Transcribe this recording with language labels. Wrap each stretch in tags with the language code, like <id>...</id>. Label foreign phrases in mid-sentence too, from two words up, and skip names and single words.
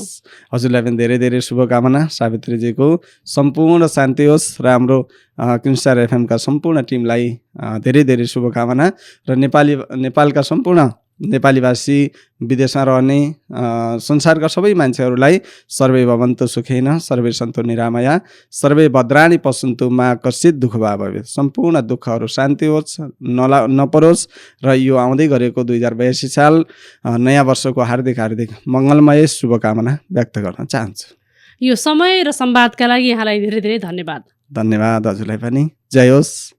<ne>हजुरलाई पनि धेरै धेरै शुभकामना। सावित्रीजीको सम्पूर्ण शान्ति होस् र हाम्रो क्रिस्टार एफएमका सम्पूर्ण टिमलाई धेरै धेरै शुभकामना र नेपालका सम्पूर्ण नेपालीभाषी, विदेशमा रहने संसारका सबै मान्छेहरूलाई</ne> <sa>सर्वे भवन्तु सुखेन, सर्वे सन्तु निरामया, सर्वे भद्राणि पश्यन्तु मा कश्चित् दुःखभाव भवेत्।</sa> <ne>सम्पूर्ण दुःखहरू शान्ति होस्, नपरोस् र यो आउँदै गरेको 2082 साल नयाँ वर्षको हार्दिक मङ्गलमय शुभकामना व्यक्त गर्न चाहन्छु। यो समय र संवादका लागि यहाँलाई धेरै धेरै धन्यवाद। धन्यवाद हजुरलाई पनि। जय होस्।</ne>